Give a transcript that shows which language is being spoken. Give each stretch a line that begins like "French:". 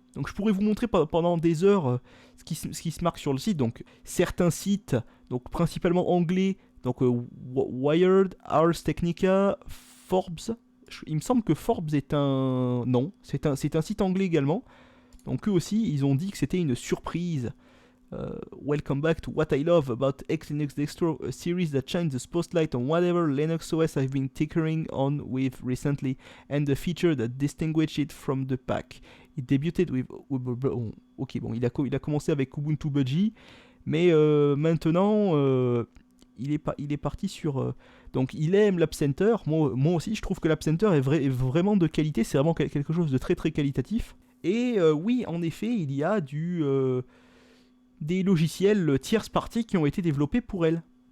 French: Donc je pourrais vous montrer pendant des heures ce qui se marque sur le site. Donc certains sites, donc principalement anglais, donc Wired, Ars Technica, Forbes. Il me semble que Forbes est un... Non, c'est un site anglais également. Donc eux aussi, ils ont dit que c'était une surprise.
English: Welcome back to what I love about Xlinux Distro, a series that shines the spotlight on whatever Linux OS I've been tinkering on with recently, and the feature that distinguishes it from the pack. It debuted with...
French: Ok, bon, il a commencé avec Ubuntu Budgie, mais maintenant, il est parti sur... donc il aime l'App Center, moi aussi je trouve que l'App Center est vraiment de qualité, c'est vraiment quelque chose de très très qualitatif. Et oui, en effet, il y a des logiciels tierce party qui ont été développés pour elle.